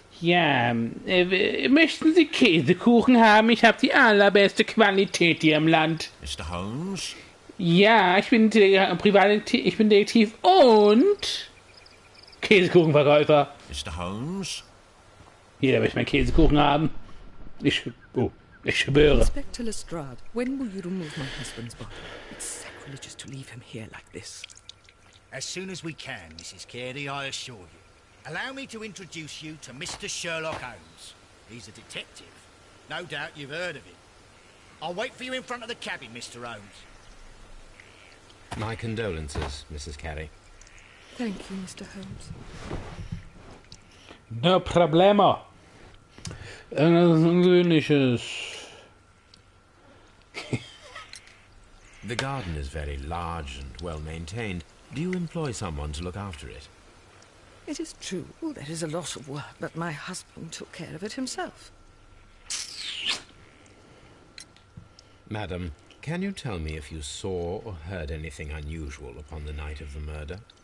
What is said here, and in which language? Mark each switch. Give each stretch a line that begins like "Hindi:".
German: Ja, möchten Sie Käsekuchen haben? Ich habe die allerbeste Qualität hier im Land.
English: Mr. Holmes?
German: Ja, ich bin ich bin Detektiv und Käsekuchenverkäufer.
English: Mr. Holmes?
German: Jeder möchte meinen Käsekuchen haben. Ich schwöre.
English: Inspector Lestrade, when will you remove my husband's body? It's sacrilegious to leave him here like this. As soon as we can, Mrs. Carey, I assure you. Allow me to introduce you to Mr. Sherlock Holmes. He's a detective. No doubt you've heard of him. I'll wait for you in front of the cabin, Mr. Holmes. My condolences, Mrs. Carey. Thank you, Mr. Holmes. No problemo.
German: Irgendwas Ungewöhnliches.
English: The garden is very large and well maintained. Do you employ someone to look after it? It is true, there is a lot of work, but my husband took care of it himself. Madam, can you tell me if you saw or heard anything unusual upon the night of the murder?